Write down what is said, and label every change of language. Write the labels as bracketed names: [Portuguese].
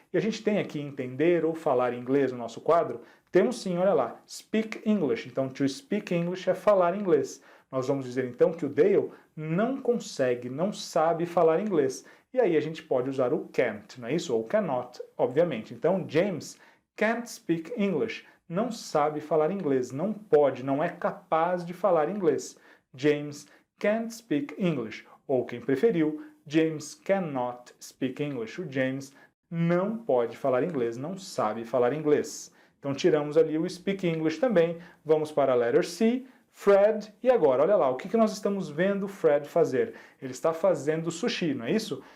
[Portuguese] E a gente tem aqui entender ou falar inglês no nosso quadro? Temos sim, olha lá, [English] speak English. [Portuguese] Então, to speak English é falar inglês. Nós vamos dizer então que o Dale não consegue, não sabe falar inglês. E aí a gente pode usar o can't, não é isso? Ou cannot, obviamente. [English] Então, James can't speak English. [Portuguese] Não sabe falar inglês, não pode, não é capaz de falar inglês. [English] James can't speak English. [Portuguese] Ou quem preferiu, [English] James cannot speak English. [Portuguese] O James não pode falar inglês, não sabe falar inglês. Então tiramos ali o speak English também. Vamos para a letter C, Fred. E agora, olha lá, o que nós estamos vendo o Fred fazer? Ele está fazendo sushi, não é isso?